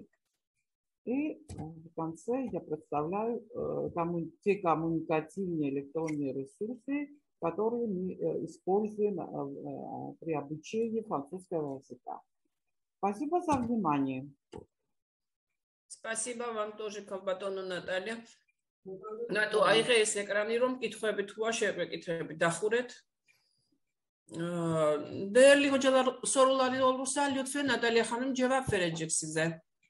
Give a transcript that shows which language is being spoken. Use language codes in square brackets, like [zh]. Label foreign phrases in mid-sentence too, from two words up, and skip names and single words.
[ru] И в конце я представляю те коммуникативные электронные ресурсы, которые мы используем при обучении французского языка. Спасибо за внимание. Спасибо вам тоже, Калбатону Наталья. [ka] Нато აიღე ეს ეკრანი, რომ კითხვები თუ შეგვეკითხები დახურეთ. [tr] Değerli hocalar, soruları olursa lütfen Natalya Hanım cevap verecek size.